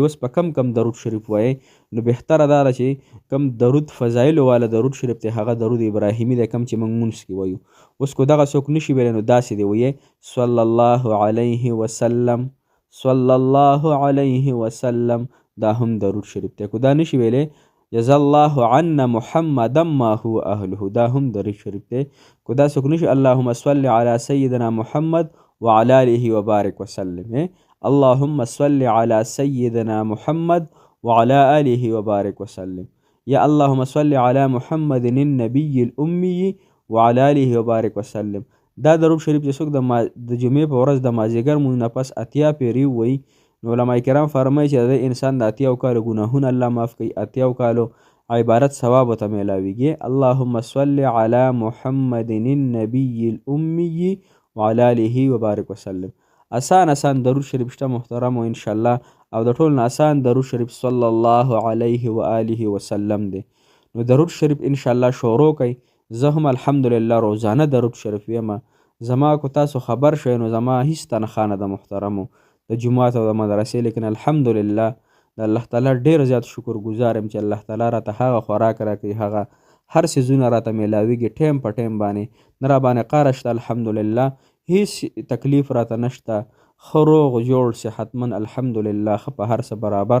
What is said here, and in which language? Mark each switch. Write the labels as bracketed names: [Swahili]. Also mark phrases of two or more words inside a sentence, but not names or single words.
[Pashto] اوس په کم درود شریف وایئ نو بهتره دا ده چې کم درود فضایلو والا درود شریف دی هغه درود ابراهیمي دی کم چې موږ مونځ کې وایو. اوس که دغه څوک نشي ویلی نو داسې دی وایئ [Arabic] صلی الله علیه وسلم صلی الله علیه وسلم، [Pashto] دا هم درود شریف دی. که دا نشي ویلی [Arabic] جزا الله عنا محمدا ما هو اهله، [Pashto] دا هم درود شریف دی. که دا څوک نشي [Arabic] اللهم صل علی سیدنا محمد وعلى آله وبارک وسلم، اللهم صل على سيدنا محمد وعلى آله وبارك وسلم، یا اللهم صل على محمد النبي الأمي وعلى آله وبارك وسلم. [Pashto] دا درود شریف چې څوک د جمعې په ورځ د مازدیګر مونځ نه پس 80 پیرې ووایي نو علما کرام فرمایي چې د انسان د 80 کالو ګناهونه الله معاف کوي، 80 کالو عبارت ثواب ورته میلاویږي. [Arabic] اللهم صل على محمد النبي الأمي وعلى آله وبارك وسلم. [Pashto] آسان درود شریف شته محترمو انشاءالله، او د ټول نه آسان درود شریف [Arabic] صلی الله علیه و آله وسلم [Pashto] دی. نو درود شریف انشاءالله شروع کوئ. زه هم الحمدلله روزانه درود شریف یم. زما که تاسو خبر شئ نو زما هیڅ تنخواه نه ده محترمو د جومات او د مدرسې، لیکن الحمدلله د الله تعالی ډېر زیات شکر ګزار یم چې الله تعالی راته هغه خوراک راکوي، هغه هر څیزونه راته میلاویږي ټیم په ټیم باندې، نه راباندې قهره شته الحمدلله، هیڅ تکلیف راته نشته، ښه روغ جوړ صحتمند الحمدلله، ښه په هر څه برابر.